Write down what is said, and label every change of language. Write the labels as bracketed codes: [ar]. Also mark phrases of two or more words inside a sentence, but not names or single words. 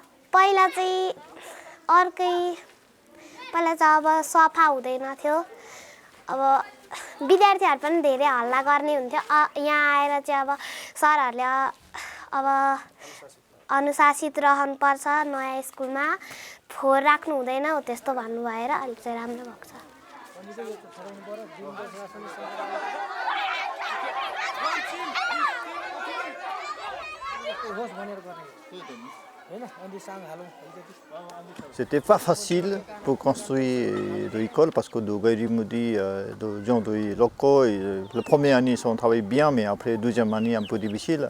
[ne] पहिला चाहिँ अब सफा हुँदैन थियो। अब विद्यार्थीहरु पनि धेरै हल्ला गर्ने हुन्थ्यो। यहाँ आएर चाहिँ अब सरहरुले अब अनुशासित रहनुपर्छ, नयाँ स्कुलमा फोहोर राख्नु हुँदैन हो त्यस्तो भन्नु भएर अलि चाहिँ राम्रो भएको छ। [fr] C'était pas facile pour construire l'école parce que de Gaïmoudi, de gens locaux, la première année on travaille bien, mais après la deuxième année un peu difficile.